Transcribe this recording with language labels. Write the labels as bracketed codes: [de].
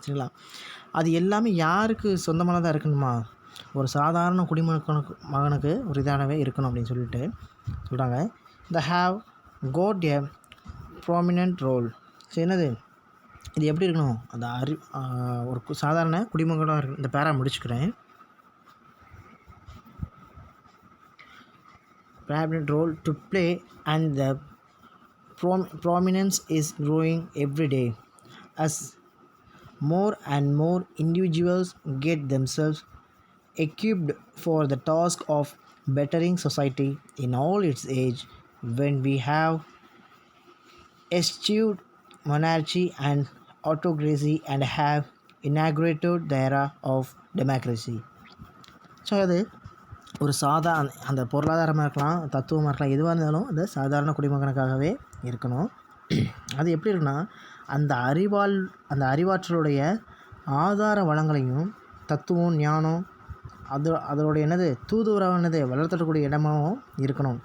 [ta] சரிங்களா, அது எல்லாமே யாருக்கு சொந்தமானதாக இருக்கணுமா, ஒரு சாதாரண மகனுக்கு ஒரு இதானவே இருக்கணும் அப்படின்னு சொல்லிட்டு சொல்கிறாங்க. [en] They have got a prominent role. [ta] சரி, என்னது இது எப்படி இருக்கணும், அந்த ஒரு சாதாரண குடிமகனாக இருக்கு. இந்த பேரா முடிச்சுக்கிறேன். [en] Prominent role to play and the prominence is growing every day as more and more individuals get themselves equipped for the task of bettering society in all its age. When we have eschewed monarchy and autocracy and have inaugurated the era of democracy. [ta] So அது ஒரு அந்த பொருளாதாரமாக இருக்கலாம், தத்துவமாக இருக்கலாம், எதுவாக இருந்தாலும் அந்த சாதாரண குடிமகனுக்காகவே இருக்கணும். அது எப்படி இருக்குன்னா, அந்த அறிவாற்றலுடைய ஆதார வளங்களையும் தத்துவம் ஞானம் அதோடைய தூதுவராக வளர்த்தக்கூடிய இடமாகவும் இருக்கணும்.